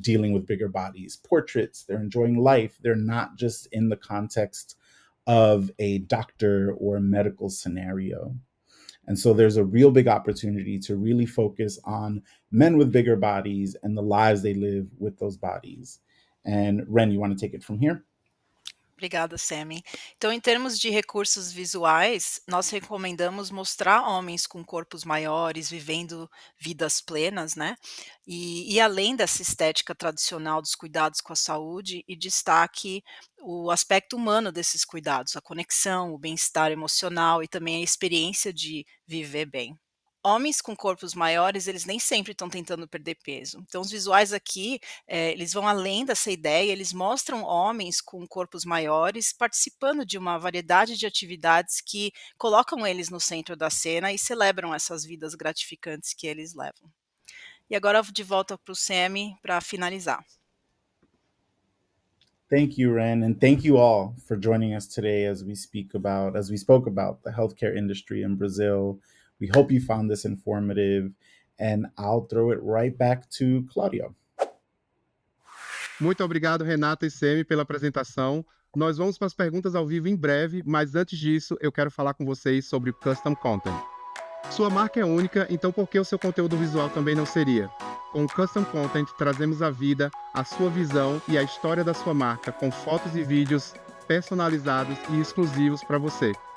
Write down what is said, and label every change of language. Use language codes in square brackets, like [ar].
[en] Dealing with bigger bodies, portraits, they're enjoying life. They're not just in the context of a doctor or a medical scenario. And so there's a real big opportunity to really focus on men with bigger bodies and the lives they live with those bodies. And Ren, you want to take it from here? [pt] Obrigada, Sami. Então, em termos de recursos visuais, nós recomendamos mostrar homens com corpos maiores, vivendo vidas plenas, né? E além dessa estética tradicional dos cuidados com a saúde, e destaque o aspecto humano desses cuidados, a conexão, o bem-estar emocional e também a experiência de viver bem. Homens com corpos maiores, eles nem sempre estão tentando perder peso. Então os visuais aqui, eles vão além dessa ideia, eles mostram homens com corpos maiores participando de uma variedade de atividades que colocam eles no centro da cena e celebram essas vidas gratificantes que eles levam. E agora de volta para o Sami para finalizar. [en] Thank you, Ren, and thank you all for joining us today as we spoke about the healthcare industry in Brazil. We hope you found this informative, and I'll throw it right back to Claudio. [pt] Muito obrigado, Renata e Semi, pela apresentação. Nós vamos para as perguntas ao vivo em breve, mas antes disso, eu quero falar com vocês sobre o Custom Content. Sua marca é única, então por que o seu conteúdo visual também não seria? Com o Custom Content, trazemos à vida a sua visão e a história da sua marca com fotos e vídeos personalizados e exclusivos para você.